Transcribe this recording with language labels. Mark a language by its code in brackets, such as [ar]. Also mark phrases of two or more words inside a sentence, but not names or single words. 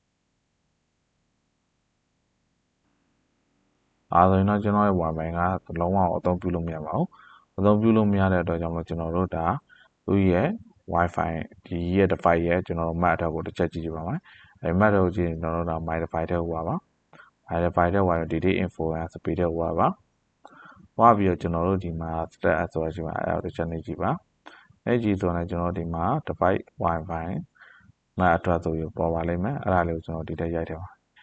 [my] အားဆိုရင်တော့ကျွန်တော်ရဲ့ Wi-Fi ကလုံးဝအသုံးပြုလို့မရပါဘူးအသုံးပြုလို့မရတဲ့အတွက်ကြောင့်မလို့ကျွန်တော်တို့ ဒါသူ့ရဲ့ Wi-Fi ဒီရဲ့ device ရဲ့ကျွန်တော်တို့ [en] MAC address [my] ကိုတစ်ချက်ကြည့်ပါမယ်အဲ [en] MAC address [my] ကိုကြည့်ရင်ကျွန်တော်တို့ဒါ [en] my device [my] ထဲကိုပါ [en] my device [my] ထဲကို [en] data info and speed [my] ထဲကိုပါပြီးတော့ကျွန်တော်တို့ဒီမှာ status ဆိုတာရှိမှာအဲတစ်ချက်နှိပ်ကြည့်ပါအဲ့ဒီဆိုရင်ကျွန်တော်ဒီမှာ [en] device Wi-Fi MAC address [my] ဆိုပြီးပေါ်ပါလိမ့်မယ်အဲ့ဒါလေးကိုကျွန်တော်ဒီထဲရိုက်ထည့်ပါ